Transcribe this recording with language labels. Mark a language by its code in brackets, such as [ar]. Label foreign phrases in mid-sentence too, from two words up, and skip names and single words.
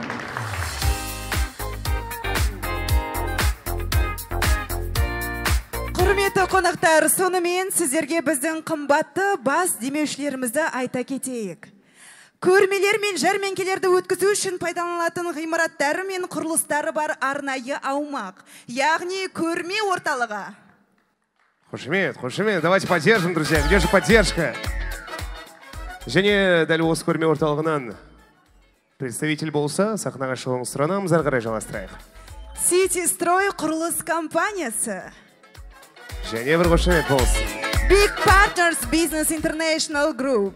[kk] Құрметті қонақтар, сонымен сіздерге біздің қымбатты бас демеушілерімізді айта кетейік. Көрмелер мен жәрмеңкелерді өткізу үшін пайдаланылатын ғимараттары мен құрылыстары бар арнайы аумақ, яғни көрме орталығы. Қошемет, қошемет, [ru] давайте поддержим, друзья, где же поддержка? [kk] Және дәл осы көрме орталығынан представитель болса, сахнаға шығуыңыз сұранамыз, ары қарай жалғастырайық. City Строй құрылыс компаниясы. Және бір қошемет болсын. Big Partners Business International Group.